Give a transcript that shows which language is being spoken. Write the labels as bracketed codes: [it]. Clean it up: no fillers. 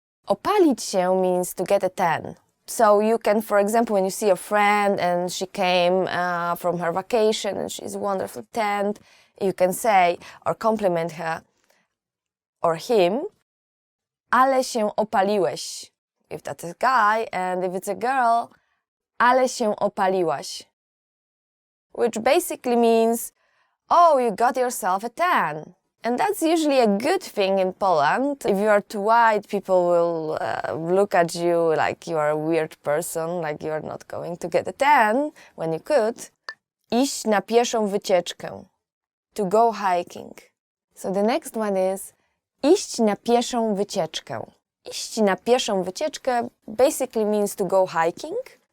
[pl] Opalić się [en] means to get a tan. So you can, for example, when you see a friend and she came from her vacation and she's wonderful tanned, you can say or compliment her or him, [pl] ale się opaliłeś. [en] If that's a guy, and if it's a girl, [pl] ale się opaliłaś. [en] Which basically means, oh, you got yourself a tan. And that's usually a good thing in Poland. If you are too white, people will look at you like you are a weird person, like you are not going to get a tan when you could. [pl] Iść na pieszą wycieczkę. [en] To go hiking. So the next one is [pl] iść na pieszą wycieczkę. [en] Iść na pieszą wycieczkę basically means to go hiking.